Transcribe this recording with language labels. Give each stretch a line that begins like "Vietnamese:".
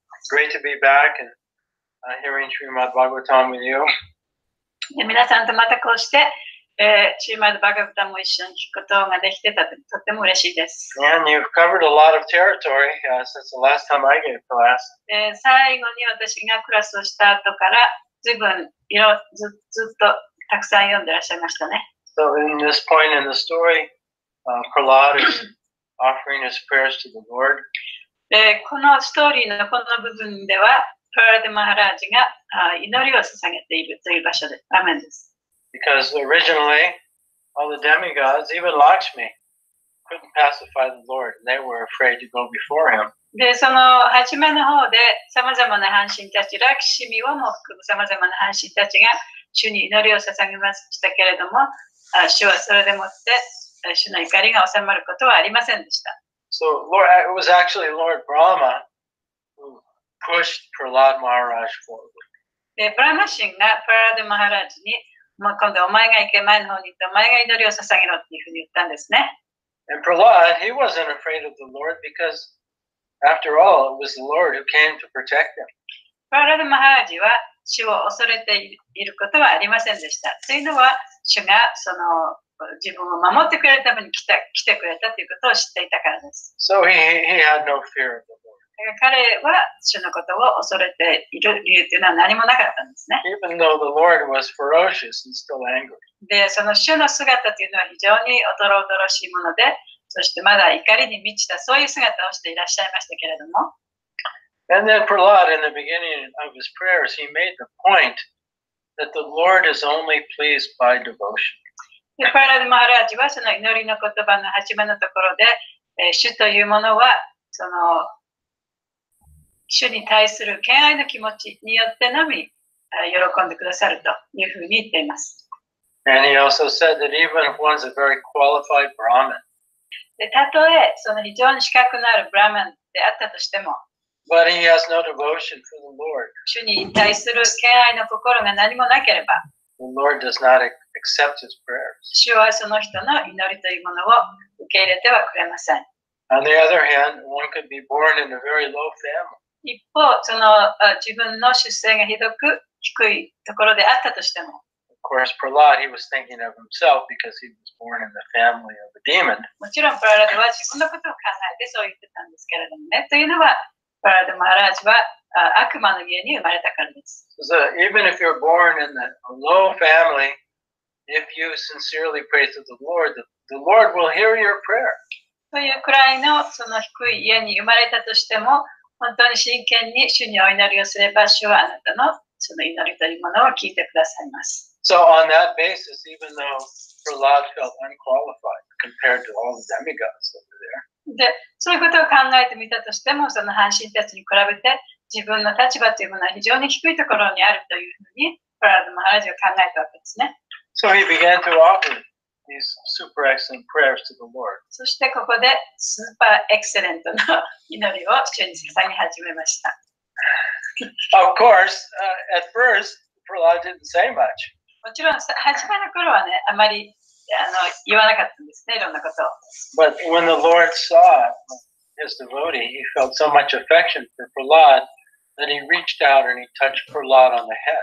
English: Great to be back and hearing Srimad Bhagavatam with you.
Japanese: 皆さんとまたこうしてシュリマッド・バガバタムを一緒に聞くことができてたとっても嬉しいです。
English: And you've covered a lot of territory since the last time I gave class.
Japanese: 最後に私がクラスをした後からずっとたくさん読んでらっしゃいましたね。
English: So in this point in the story, Prahlad is offering his prayers to the Lord.
Japanese: このストーリーのこの部分では、プララダ・マハラージが祈りを捧げているという場所で、場面です。
English: Because originally, all the demigods, even Lakshmi, couldn't pacify the Lord, and they were afraid to go before him.
Japanese: で、その初めの方で、さまざまな半神たち、ラクシミをも含むさまざまな半神たちが主に祈りを捧げましたけれども、主はそれでもって主の怒りが収まることはありませんでした。
English: So, it was actually Lord Brahma who pushed Prahlad Maharaj forward.
Japanese: で、ブラマ神がプララダ・マハラージに、今度お前が行け、前の方に行ってお前が祈りを捧げろっていうふうに言ったんですね。
English: And Prahlad, he wasn't afraid of the Lord because, after all, it was the Lord who came to protect him.
Japanese: プララダ・マハラージは主を恐れていることはありませんでした。というのは、主がその自分を守ってくれるために来てくれたということを知っていたからです。
English: So he had no fear of the Lord.
Japanese: 彼は主のことを恐れている理由というのは何もなかったんですね。
English: Even though the Lord was ferocious and still angry.
Japanese: で、その主の姿というのは非常におどろおどろしいもので、そしてまだ怒りに満ちたそういう姿をしていらっしゃいましたけれども。
English: And then Prahlad, in the beginning of his prayers, he made the point that the Lord is only pleased by devotion.
Japanese: で、プララダ・マハラージはその祈りの言葉の初めのところで、主というものはその主に対する敬愛の気持ちによってのみ喜んでくださるというふうに言っています。
English: And he also said that even if one's a very qualified Brahmin,
Japanese: で、たとえその非常に資格のあるブラマンであったとしても、
English: but he has no devotion for the Lord.
Japanese: 主に対する敬愛の心が何もなければ、
English: the Lord does not accept his prayers.
Japanese: 主はその人の祈りというものを受け入れてはくれません。
English: On the other hand, one could be born in a very low family.
Japanese: 一方、その自分の出生がひどく低いところであったとしても。
English: Of course, Prahlad, he was thinking of himself because he was born in the family of a demon.
Japanese: もちろん、プララダは自分のことを考えてそう言ってたんですけれどもね。というのは、プララダ・マハラージは悪魔の家に生まれたからです。
English: So even if you're born in a low family, if you sincerely pray to the Lord will hear your prayer.
Japanese: というくらいのその低い家に生まれたとしても、本当に真剣に主にお祈りをすれば、主はあなたのその祈りというものを聞いてくださいます。
English: So on that basis, even though Prahlad felt unqualified compared to all the demigods that were there.
Japanese: で、そういうことを考えてみたとしても、その半神たちに比べて自分の立場というものは非常に低いところにあるというふうに、プララダ・マハラージは考えたわけですね。
English: So he began to offer these super excellent prayers to the Lord.
Japanese: そしてここでスーパーエクセレントな祈りを主に捧げ始めました。
English: Of course, at first, Prahlad didn't say much.
Japanese: もちろん初めの頃はね、あまり言わなかったんですね、いろんなことを。
English: But when the Lord saw his devotee, he felt so much affection for Prahlad that he reached out and he touched Prahlad on the head.